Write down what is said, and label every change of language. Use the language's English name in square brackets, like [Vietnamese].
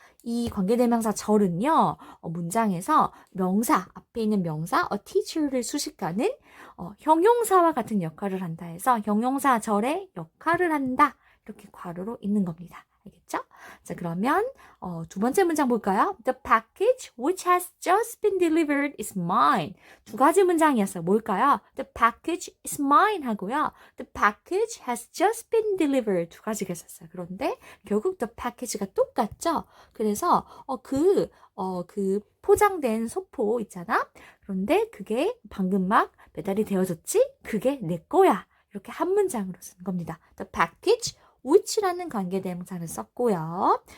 [Korean] 이 관계대명사 절은요. 문장에서 명사, 앞에 있는 명사 a teacher를 수식하는 형용사와 같은 역할을 한다 해서 형용사 절의 역할을 한다. 이렇게 괄호로 있는 겁니다. 알겠죠? 자, 그러면 두 번째 문장 볼까요? [English] The package which has just been delivered is mine. [Korean] 두 가지 문장이었어요. 뭘까요? [English] The package is mine 하고요. The package has just been delivered. [Korean] 두 가지가 있었어요. 그런데 결국 the package가 똑같죠? 그래서 그 포장된 소포 있잖아? 그런데 그게 방금 막 배달이 되어졌지? 그게 내 거야. 이렇게 한 문장으로 쓰는 겁니다. [English] The package which [Korean] 라는 관계대명사를 썼고요.